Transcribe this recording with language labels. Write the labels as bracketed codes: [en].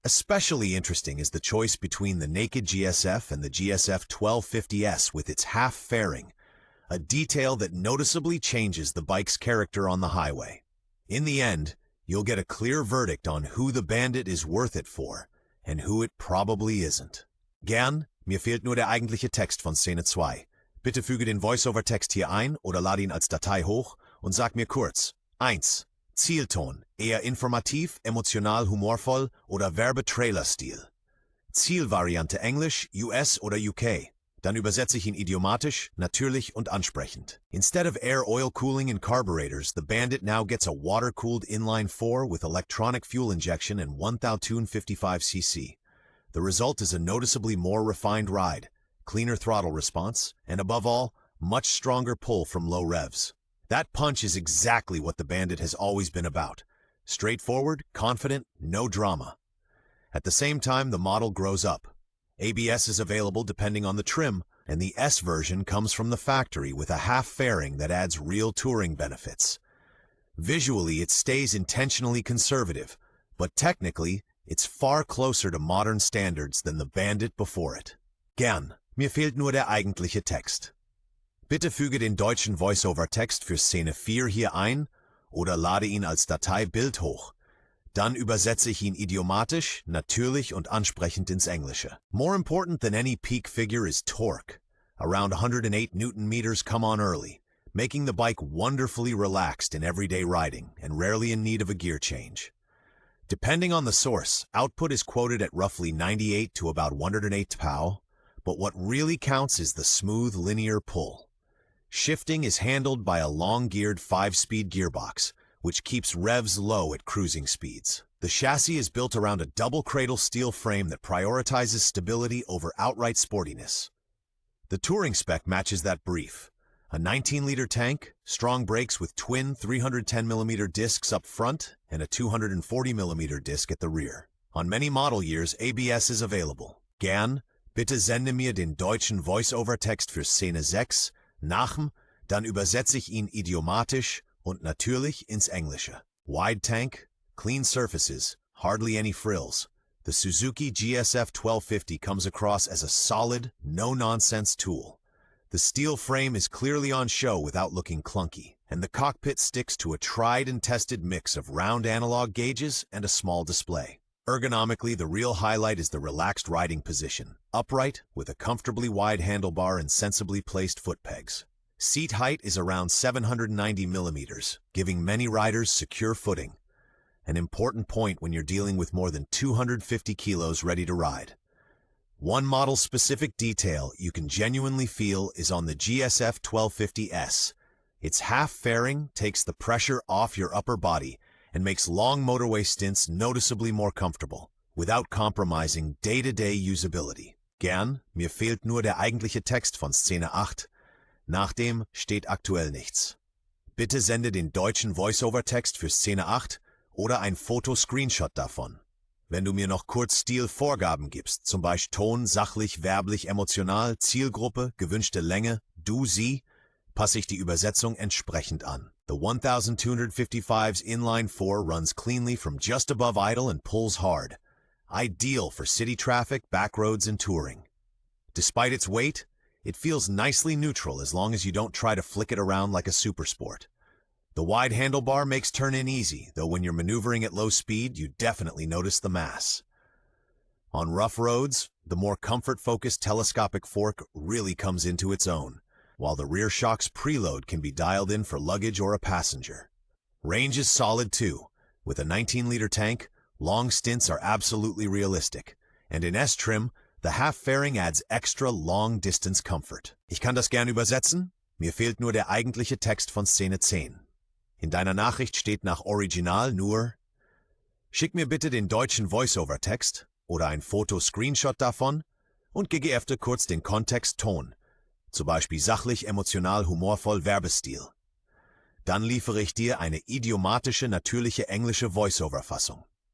[en] Especially interesting is the choice between the naked GSF and the GSF 1250S with its half fairing, a detail that noticeably changes the bike's character on the highway. In the end, you'll get a clear verdict on who the Bandit is worth it for and who it probably isn't. [de] Gern, mir fehlt nur der eigentliche Text von Szene 2. Bitte füge den Voice-over-Text hier ein oder lade ihn als Datei hoch und sag mir kurz. 1. Zielton, eher informativ, emotional, humorvoll oder Werbe-Trailer-Stil. Zielvariante [en] Englisch, US oder UK. [de] Dann übersetze ich ihn idiomatisch, natürlich und ansprechend. [en] Instead of air oil cooling in carburetors, the Bandit now gets a water-cooled inline-4 with electronic fuel injection and 1255 cc. The result is a noticeably more refined ride, cleaner throttle response, and above all, much stronger pull from low revs. That punch is exactly what the Bandit has always been about. Straightforward, confident, no drama. At the same time, the model grows up. ABS is available depending on the trim, and the S version comes from the factory with a half fairing that adds real touring benefits. Visually, it stays intentionally conservative, but technically, it's far closer to modern standards than the Bandit before it. [de] Gern, mir fehlt nur der eigentliche Text. Bitte füge den deutschen Voice-over-Text für Szene 4 hier ein oder lade ihn als Datei Bild hoch. Dann übersetze ich ihn idiomatisch, natürlich und ansprechend ins Englische. [en] More important than any peak figure is torque. Around 108 Newton-meters come on early, making the bike wonderfully relaxed in everyday riding and rarely in need of a gear change. Depending on the source, output is quoted at roughly 98 to about 108 pow, but what really counts is the smooth linear pull. Shifting is handled by a long-geared 5-speed gearbox, which keeps revs low at cruising speeds. The chassis is built around a double-cradle steel frame that prioritizes stability over outright sportiness. The touring spec matches that brief. A 19-liter tank, strong brakes with twin 310mm discs up front, and a 240mm disc at the rear. On many model years, ABS is available. [de] Gern, bitte sende mir den deutschen Voice-over-Text für Szene 6, Nachm, dann übersetze ich ihn idiomatisch und natürlich ins Englische. [en] Wide tank, clean surfaces, hardly any frills. The Suzuki GSF 1250 comes across as a solid, no-nonsense tool. The steel frame is clearly on show without looking clunky, and the cockpit sticks to a tried-and-tested mix of round analog gauges and a small display. Ergonomically, the real highlight is the relaxed riding position, upright, with a comfortably wide handlebar and sensibly placed foot pegs. Seat height is around 790 millimeters, giving many riders secure footing. An important point when you're dealing with more than 250 kilos ready to ride. One model-specific detail you can genuinely feel is on the GSF 1250S. Its half fairing takes the pressure off your upper body and makes long motorway stints noticeably more comfortable, without compromising day-to-day usability. [de] Gern, mir fehlt nur der eigentliche Text von Szene 8. Nach dem steht aktuell nichts. Bitte sende den deutschen Voice-over-Text für Szene 8 oder ein Foto-Screenshot davon. Wenn du mir noch kurz Stilvorgaben gibst, zum Beispiel Ton, sachlich, werblich, emotional, Zielgruppe, gewünschte Länge, du, sie, passe ich die Übersetzung entsprechend an. [en] The 1255's inline-4 runs cleanly from just above idle and pulls hard. Ideal for city traffic, backroads, and touring. Despite its weight, it feels nicely neutral as long as you don't try to flick it around like a supersport. The wide handlebar makes turn-in easy, though when you're maneuvering at low speed, you definitely notice the mass. On rough roads, the more comfort-focused telescopic fork really comes into its own, while the rear shock's preload can be dialed in for luggage or a passenger. Range is solid too. With a 19-liter tank, long stints are absolutely realistic, and in S-Trim, the half fairing adds extra long-distance comfort. [de] Ich kann das gern übersetzen. Mir fehlt nur der eigentliche Text von Szene 10. In deiner Nachricht steht nach Original nur: Schick mir bitte den deutschen Voice-over-Text oder ein Foto-Screenshot davon und gegebenenfalls kurz den Kontext Ton. zum Beispiel sachlich, emotional, humorvoll, Werbestil. Dann liefere ich dir eine idiomatische, natürliche englische Voice-Over-Fassung.